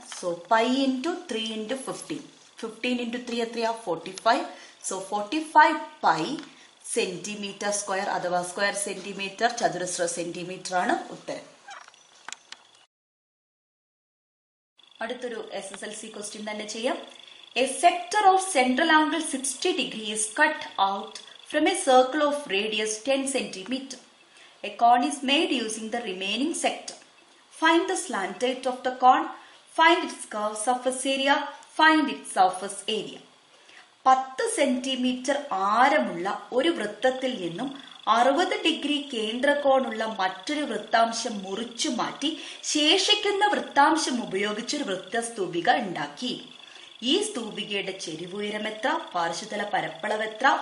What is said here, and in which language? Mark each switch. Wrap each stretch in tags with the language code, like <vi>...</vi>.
<ml>So pi into 3 into 15. 15 into 3 എത്രയാ? 45. So 45 pi centimetre square അഥവാ square centimetre, ചതുരശ്ര centimetre ആണ് ഉത്തരം. അടുത്തൊരു SSLC ക്വസ്റ്റ്യൻ തന്നെ ചെയ്യാം.</ml> <en>A sector of central angle 60 degree is cut out from a circle of radius 10 cm. A cone is made using the remaining sector. Find the slant height of the cone. Find its curved surface area. Find its surface area.</en> <ml>10 centimetre ആരമുള്ള ഒരു വൃത്തത്തിൽ നിന്നും 60 degree കേന്ദ്രകോണുള്ള മറ്റൊരു വൃത്താംശം മുറിച്ചു മാറ്റി ശേഷിക്കുന്ന വൃത്താംശം ഉപയോഗിച്ച് ഒരു വൃത്തസ്തൂപിക ഉണ്ടാക്കി. ഈ സ്തൂപികയുടെ ചെരിവുയരം എത്ര? പാർശ്വതല പരപ്പളവ് എത്ര?</ml>